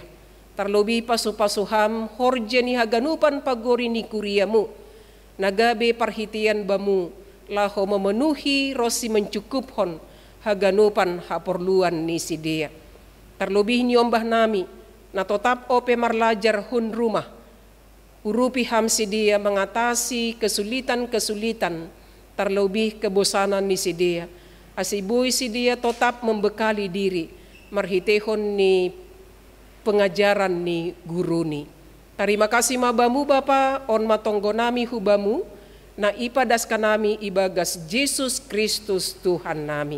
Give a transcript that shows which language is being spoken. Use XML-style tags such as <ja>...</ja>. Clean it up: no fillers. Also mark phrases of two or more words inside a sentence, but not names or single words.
<bts>Terlebih pasu-pasuham horjeni haganupan pagori ni kuriamu. Nagabe parhitian bamu, laho memenuhi rosi mencukuphon haganupan haporluan ni sidia. Terlebih nyombah nami, na tetap ope marlajar hun rumah. Urupi ham sidia</bts> <id>mengatasi kesulitan-kesulitan, terlebih kebosanan ni sidia.</id> <bts>Asibui sidia</bts> <id>tetap membekali diri,</id> <bts>marhitehon ni pengajaran ni guru ni.</bts> <id>Terima kasih</id> <bts>mabamu Bapa, on matonggo nami hubamu, na ipadas kanami ibagas Yesus Kristus Tuhan nami.</bts>